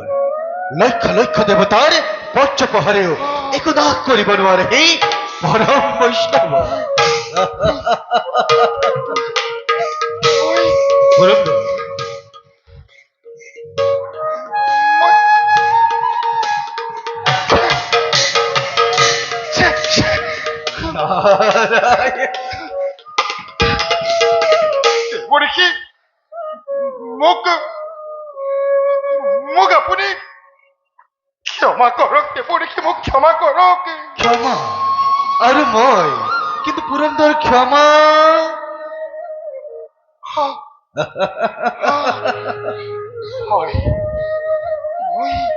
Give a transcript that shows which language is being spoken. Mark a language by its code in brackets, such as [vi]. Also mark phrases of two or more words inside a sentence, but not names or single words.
[as] লক্ষ লক্ষ দেবতার পঞ্চ প্রহরেও একদা করিব নোয়ারে হে পরম বৈষ্ণব পুরন্দর নারায়ণ দেবর্ষি মোক আপুনি ক্ষমা কৰক দেবৰ্ষি মোক ক্ষমা কৰক ক্ষমা আৰু মই কিন্তু পুৰন্দৰ ক্ষমা হয় মই